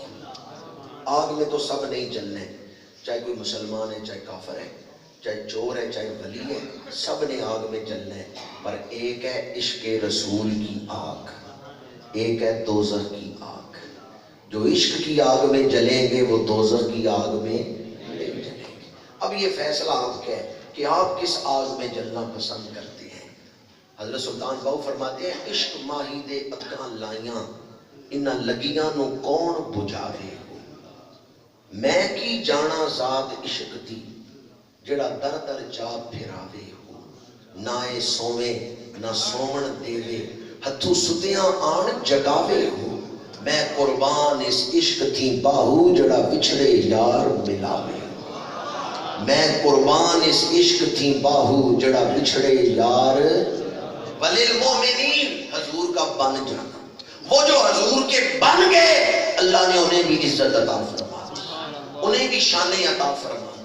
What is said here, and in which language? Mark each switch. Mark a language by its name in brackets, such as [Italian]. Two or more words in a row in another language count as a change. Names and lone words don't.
[Urdu] آگ میں تو سب نہیں جلنے، چاہے کوئی مسلمان ہے، چاہے کافر ہے، چاہے چور ہے، چاہے ولی ہے، سب نے آگ میں جلنا ہے، پر ایک ہے عشق رسول کی آگ، ایک ہے دوزخ کی آگ۔ جو عشق کی آگ میں جلیں گے وہ دوزخ کی آگ میں نہیں جلیں گے۔ اب یہ فیصلہ آپ کا ہے کہ آپ کس آگ میں جلنا پسند کرتے ہیں۔ حضرت سلطان باہو فرماتے ہیں [Punjabi] عشق ماہی دے اگاں لائیاں، انہاں لگیاں نو کون بجھاوے ہو، میں کی جانا ذات عشق دی جڑا در در جا پھراوے ہو، نہ اے سوویں نہ سومن دیوے، ہتھوں ستیاں آن جگاوے ہو، میں قربان اس عشق تھی باہو جڑا بچھڑے یار ملاوے ہو، میں قربان اس عشق تھی باہو جڑا بچھڑے یار۔ [Urdu] وللمؤمنین حضور کا بن جانا، وہ جو حضور کے بن گئے اللہ نے انہیں بھی عزت عطا فرما دی، انہیں بھی شانیں عطا فرما دی۔